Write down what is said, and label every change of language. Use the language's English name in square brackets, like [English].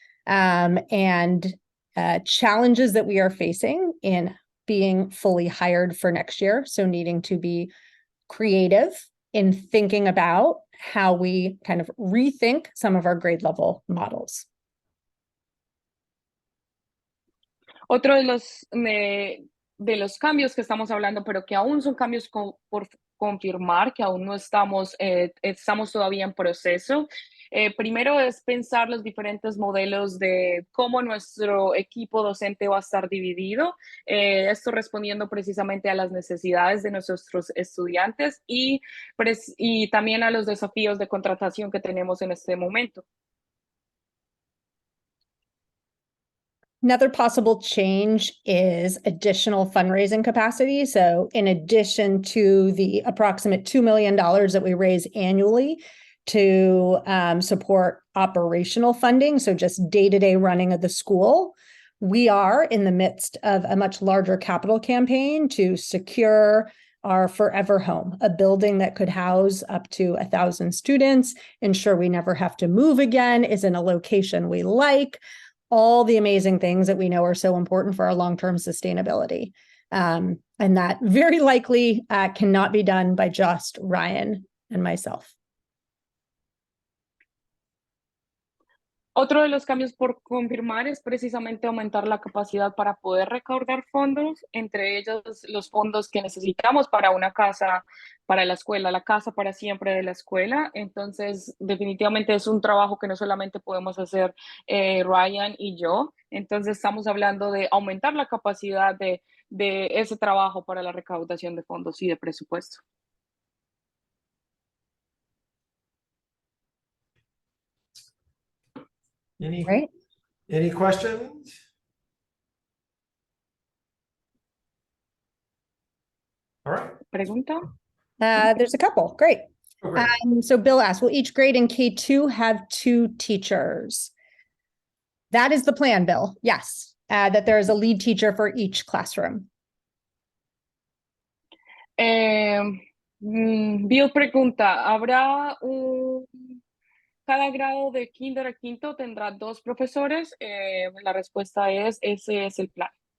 [English] And challenges that we are facing in being fully hired for next year. So needing to be creative in thinking about how we kind of rethink some of our grade level models. [Spanish] Otro de los cambios que estamos hablando, pero que aún son cambios por confirmar, que aún no estamos, estamos todavía en proceso. Primero es pensar los diferentes modelos de cómo nuestro equipo docente va a estar dividido, esto respondiendo precisamente a las necesidades de nuestros estudiantes y también a los desafíos de contratación que tenemos en este momento. [English] Another possible change is additional fundraising capacity. So in addition to the approximate $2 million that we raise annually to support operational funding, so just day-to-day running of the school, we are in the midst of a much larger capital campaign to secure our forever home, a building that could house up to 1,000 students, ensure we never have to move again, is in a location we like, all the amazing things that we know are so important for our long-term sustainability. And that very likely cannot be done by just Ryan and myself. [Spanish] Otro de los cambios por confirmar es precisamente aumentar la capacidad para poder recaudar fondos, entre ellos los fondos que necesitamos para una casa para la escuela, la casa para siempre de la escuela. Entonces, definitivamente es un trabajo que no solamente podemos hacer Ryan y yo. Entonces, estamos hablando de aumentar la capacidad de ese trabajo para la recaudación de fondos y de presupuesto. [English] Any questions? All right. [Spanish] ¿Pregunta? [English] There's a couple. Great. Oh, great. So Bill asked, will each grade in K2 have 2 teachers? That is the plan, Bill. Yes, that there is a lead teacher for each classroom. [Spanish] Bill pregunta, ¿habrá cada grado de kinder a quinto tendrá 2 profesores? La respuesta es, ese es el plan.